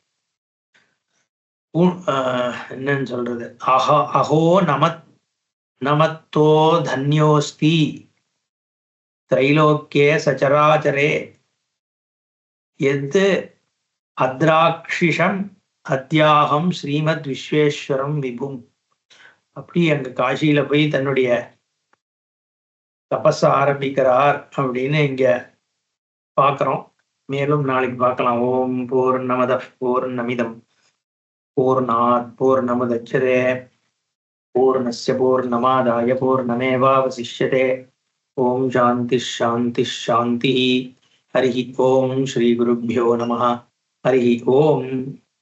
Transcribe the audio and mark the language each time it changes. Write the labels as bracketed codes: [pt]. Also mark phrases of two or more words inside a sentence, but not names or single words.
[ta] என்னன்னு சொல்றது, [sa] अहो नमत्तो धन्योऽस्ति त्रैलोक्ये सचराचरे यद् अद्राक्षिषम् अध्यक्षं श्रीमद् विश्वेश्वरं विभुम्. [ta] அப்படி அங்க காசியில போய் தன்னுடைய தபஸ ஆரம்பிக்கிறார் அப்படின்னு இங்க பார்க்கிறோம். மேலும் நாளைக்கு பார்க்கலாம். [sa] ओं पूर्णमदः पूर्णमिदं पूर्णात् पूर्णमुदच्यते पूर्णस्य पूर्णमादाय पूर्णमेवावशिष्यते. ओं शान्तिः शान्तिः शान्तिः. हरि ओं श्री गुरुभ्यो नमः. हरि ओं.